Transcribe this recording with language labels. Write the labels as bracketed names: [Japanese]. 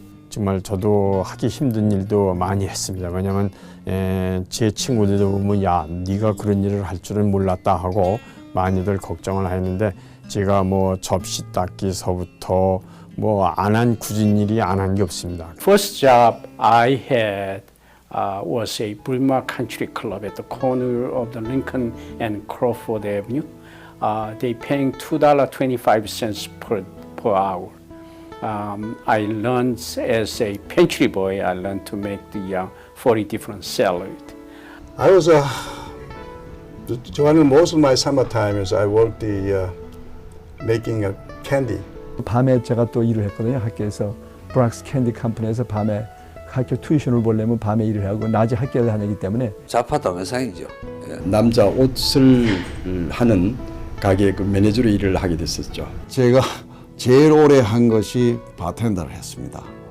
[Korean] 정말 저도 하기 힘든 일도 많이 했습니다. 왜냐하면 제 친구들도 보면 야, 네가 그런 일을 할 줄은 몰랐다 하고 많이들 걱정을 했는데 제가 뭐 접시 닦기서부터 뭐 안 한 굳은 일이 안 한 게 없습니다. [English] First job I had was a Brima Country Club at the corner of the Lincoln and Crawford Avenue. They paying $2.25 per hour. I learned as a pantry boy. I learned to make the 40 different salads. I was during most of my summer times I worked making a candy. [Korean] 밤에 제가 또 일을 했거든요. 학교에서 브락스 캔디 컴퍼니에서 밤에 학교 튜이션을 보려면 밤에 일을 하고 낮에 학교를 다니기 때문에 자파다면상이죠. 남자 옷을 하는 가게 그 매니저로 일을 하게 됐었죠. 제가 제일 오래 한 것이 바텐더를 했습니다.